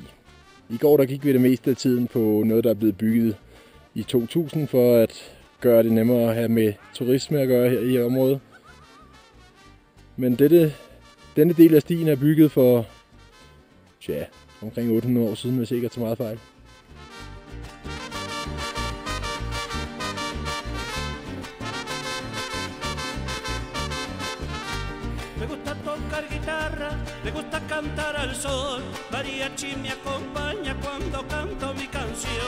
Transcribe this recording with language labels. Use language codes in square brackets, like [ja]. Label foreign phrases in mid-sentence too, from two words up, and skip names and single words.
[da] I går der gik vi det meste af tiden på noget, der er blevet bygget i 2000 for at gøre det nemmere at have med turisme at gøre her i området. Men denne del af stien er bygget for omkring 800 år siden, hvis ikke er så meget fejl. [es] Me gusta tocar guitarra, me gusta cantar al sol. Mariachi me acompaña cuando canto mi canción.